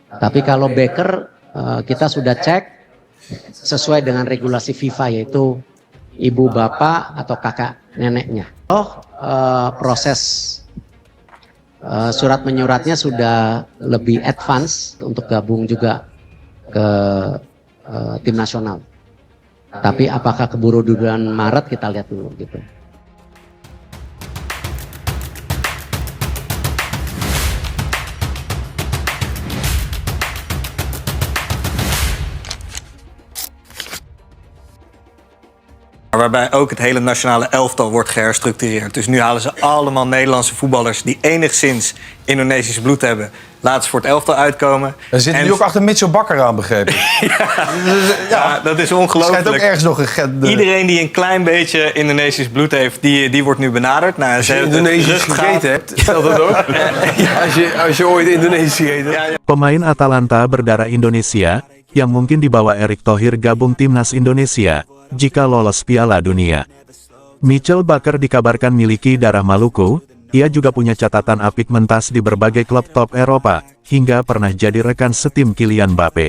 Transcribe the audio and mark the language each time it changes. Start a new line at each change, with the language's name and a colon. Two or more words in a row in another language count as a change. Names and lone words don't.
Indonesian: Tapi kalau Becker kita sudah cek sesuai dengan regulasi FIFA, yaitu ibu bapak atau kakak neneknya. Proses surat menyuratnya sudah lebih advance untuk gabung juga ke tim nasional. Tapi apakah keburu di bulan Maret, kita lihat dulu gitu.
Dutch: Waarbij ook het hele nationale elftal wordt geherstructureerd. Dus nu halen ze allemaal Nederlandse voetballers die enigszins Indonesisch bloed hebben. Laten ze voor het elftal uitkomen. Er zit nu ook achter Mitchell Bakker aan, begrepen. Ja, dat is ongelooflijk. Schijnt ook ergens nog een Iedereen die een klein beetje Indonesisch bloed heeft, die wordt nu benaderd. Nou, als je Indonesisch gegeten hebt, geldt dat ook? Als je ooit Indonesisch gegeten hebt.
Indonesian: Pemain Atalanta berdarah Indonesia, yang mungkin dibawa Erick Thohir gabung timnas Indonesia jika lolos Piala Dunia. Mitchell Bakker dikabarkan miliki darah Maluku. Ia juga punya catatan apik mentas di berbagai klub top Eropa, hingga pernah jadi rekan setim Kylian Mbappe.